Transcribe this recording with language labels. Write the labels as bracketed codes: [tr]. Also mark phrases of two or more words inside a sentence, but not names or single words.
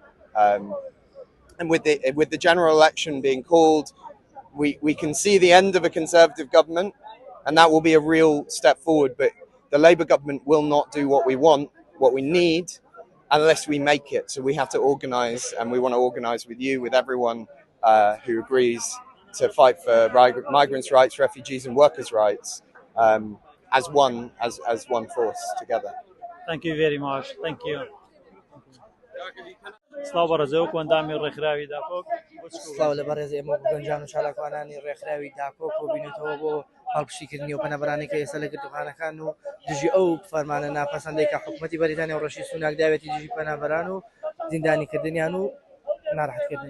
[en] And with the general election being called, we can see the end of a Conservative government, and that will be a real step forward, but the Labour government will not do what we want, what we need, unless we make it. So we have to organise, and we want to organise with you, with everyone who agrees to fight for migrants' rights, refugees and workers' rights as one force together. Thank you very much. Thank you. [ckb] سڵاو بەڕێز وەکو ئەندامی ڕێکخراوی داکۆک. سڵاو لە بەڕێز ئێمە گەنجان و چالاکوانانی ڕێکخراوی داکۆک کۆبووینەتەوە بۆ هەڵپشتیکردنی و پەنابەرانی کە ئێستا لە گرتوخانەکان و دژی ئەو فەرمانە ناپەسەندەی کە حکوومەتی بەریتانیا و ڕەشید سوناک داوێتی دژی پەنابەران و زیندانیکردنیان و ناڕەحەتکردنی.